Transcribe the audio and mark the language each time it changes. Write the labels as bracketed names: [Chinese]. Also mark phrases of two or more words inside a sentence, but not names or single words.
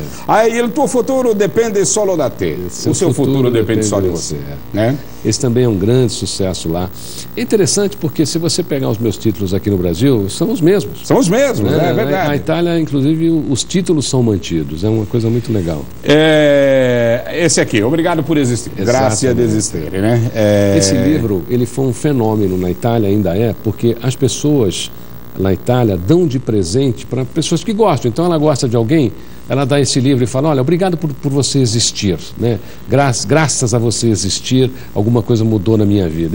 [Portuguese] Aí ele, [Italian] tuo futuro depende solo da te. [Portuguese] O seu futuro depende só de você. Né? Esse também é um grande sucesso lá. É interessante porque se você pegar os meus títulos aqui no Brasil, são os mesmos. São os mesmos, é verdade. Na Itália, inclusive, os títulos são mantidos. É uma coisa muito legal. Esse aqui, Obrigado por Existir. Grazie ad Esistere, né? Esse livro, ele foi um fenômeno na Itália, ainda porque as pessoas na Itália dão de presente para pessoas que gostam. Então, ela gosta de alguém, ela dá esse livro e fala, olha, obrigado por você existir, né? Graças a você existir, alguma coisa mudou na minha vida.